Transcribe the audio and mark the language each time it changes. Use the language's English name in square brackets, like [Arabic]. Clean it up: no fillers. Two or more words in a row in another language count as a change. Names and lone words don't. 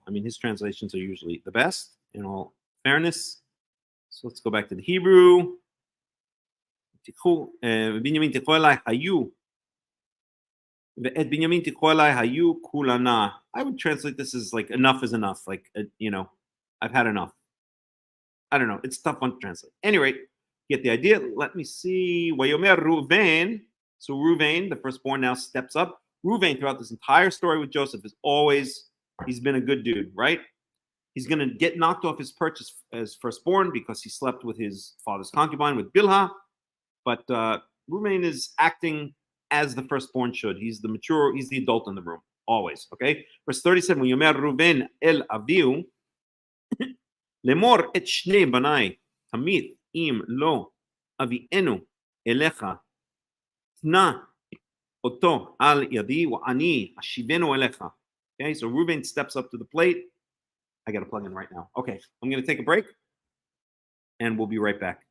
[English] I mean, his translations are usually the best, in all fairness. So let's go back to the Hebrew. [Hebrew] בנימין תקחו עלי היו. ואת בנימין תקחו עלי היו כלנה. [English] I would translate this as like enough is enough. Like, I've had enough. I don't know. It's a tough one to translate. Anyway, get the idea. Let me see. Wayomer Ruvain. So Ruvain, the firstborn, now steps up. Ruvain, throughout this entire story with Joseph, he's been a good dude, right? He's going to get knocked off his perch as firstborn because he slept with his father's concubine, with Bilhah. But Ruvain is acting as the firstborn should. He's the adult in the room, always, okay? Verse 37, [Hebrew] יאמר ראובן אל אביו, לאמר את שני בני, תמיד אם לא אביאנו אליך, תנה אתו על ידי ואני אשיבנו אליך. [English] Okay, so Reuben steps up to the plate. I got to plug in right now. Okay, I'm going to take a break, and we'll be right back.